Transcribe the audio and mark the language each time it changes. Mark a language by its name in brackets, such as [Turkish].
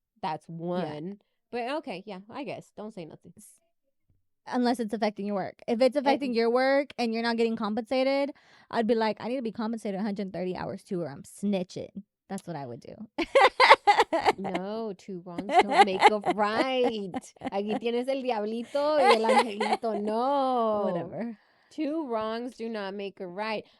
[English] That's one. But okay, yeah, I guess. Don't say nothing. Unless it's affecting your work. If it's affecting your work and you're not getting compensated, I'd be like, I need to be compensated 130 hours too, or I'm snitching. That's what I would do. No, two wrongs don't make a right. [Spanish] Aquí tienes el diablito y el angelito. [English] No. Whatever. Two wrongs do not make a right.